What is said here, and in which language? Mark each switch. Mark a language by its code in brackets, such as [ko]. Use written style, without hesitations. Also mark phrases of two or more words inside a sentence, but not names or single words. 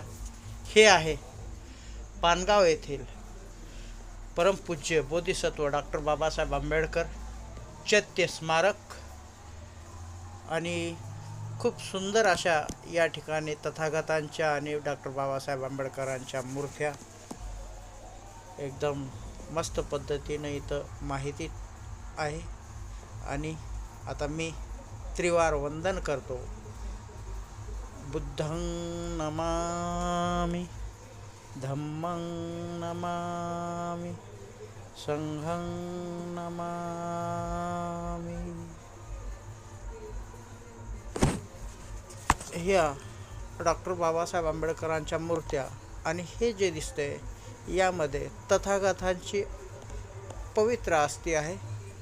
[mr] हे आहे पानगाव येथील परमपूज्य बोधिसत्व डॉक्टर बाबासाहेब आंबेडकर चैत्य स्मारक आणि खूप सुंदर अशा या ठिकाणी तथागतांच्या आणि डॉक्टर बाबासाहेब आंबेडकरांच्या मूर्त्या एकदम मस्त पद्धतीने इथं माहिती आहे। आणि आता मी त्रिवार वंदन करतो। [pi] बुद्धं नमामि, धम्मं नमामि, संघं नमामि। [mr] ह्या डॉक्टर बाबासाहेब आंबेडकरांच्या मूर्त्या आणि हे जे दिसते यामध्ये तथागतांची पवित्र आस्ती आहे।